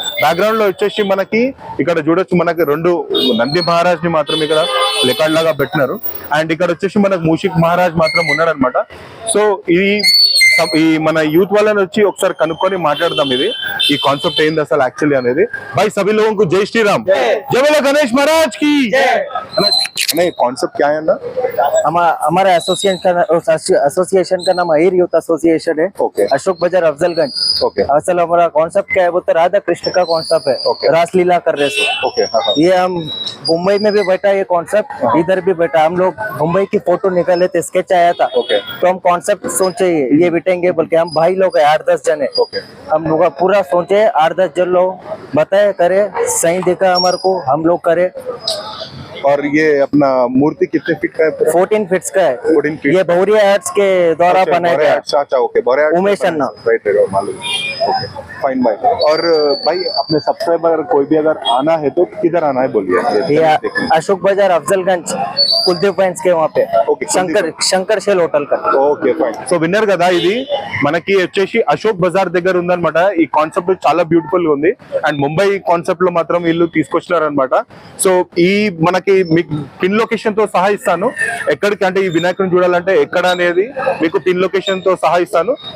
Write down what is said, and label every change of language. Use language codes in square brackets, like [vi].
[te] Background లో వచ్చేసి మనకి ఇక్కడ చూడొచ్చు మనకి 2 నంది మహారాజ్ ని మాత్రం ఇక్కడ లెకాడ్ లాగా పెట్టినారు. అండ్ ఇక్కడ వచ్చేసి మనకు మూషిక్ మహారాజ్ మాత్రం ఉన్నాడు అనమాట. సో ఈ మన యూత్ వాళ్ళని వచ్చి ఒకసారి కనుక్కొని మాట్లాడదాం ఇది ఈ కాన్సెప్ట్ ఏంది అసలు యాక్చువల్లీ అనేది. [hi] भाई सभी लोगों को जय श्री राम, जय बोलो गणेश महाराज की जय। कॉन्सेप्ट क्या है ना? हमारा एसोसिएशन का नाम अहिर यूथ एसोसिएशन है। [en] Okay. [hi] अशोक बाजार अफजलगंज। [en] Okay. [hi] असल हमारा कॉन्सेप्ट क्या है, वो तो राधा कृष्ण का कॉन्सेप्ट है। [en] Okay. [hi] रासलीला कर रहे सो। [en] Okay. [hi] ये हम मुंबई में भी बैठा ये कॉन्सेप्ट, इधर भी बैठा। हम लोग मुंबई की फोटो निकाले थे, स्केच आया था। [en] Okay. [hi] तो हम कॉन्सेप्ट सोचे ये बिटेंगे बोल के। हम भाई लोग है 8-10 जन है। [en] Okay. [hi] हम लोग पूरा सोचे 8-10 जन लोग बताए करे, सही दिखा हमारे को, हम लोग करे। और ये अपना मूर्ति कितने फीट का है पूरा? 14 फीट्स का है 14 फीट। ये बहुरिया आर्ट्स के द्वारा अच्छा, बनाया बोरे गया आर्ट्स, अच्छा ओके बोरे आर्ट्स उमेश अन्ना। [en] Right right मालूम। Okay fine भाई। [hi] और भाई अपने सब्सक्राइबर कोई भी अगर आना है तो किधर आना है बोलिए? ये अशोक बाजार अफजलगंज कुलदीप पैंट्स के वहाँ पे [en] Okay, [hi] शंकर शेल होटल का [en] Okay fine. [te] సో విన్నర్ కదా, ఇది మనకి వచ్చేసి అశోక్ బజార్ దగ్గర ఉందన్నమాట. ఈ కాన్సెప్ట్ చాలా బ్యూటిఫుల్ గా ఉంది అండ్ ముంబై కాన్సెప్ట్ లో మాత్రం వీళ్ళు తీసుకొచ్చినారు అనమాట. సో ఈ మనకి మీకు పిన్ లొకేషన్ తో సహా ఇస్తాను. ఎక్కడికి అంటే ఈ వినాయకుడిని చూడాలంటే ఎక్కడ అనేది మీకు పిన్ లొకేషన్ తో సహా ఇస్తాను.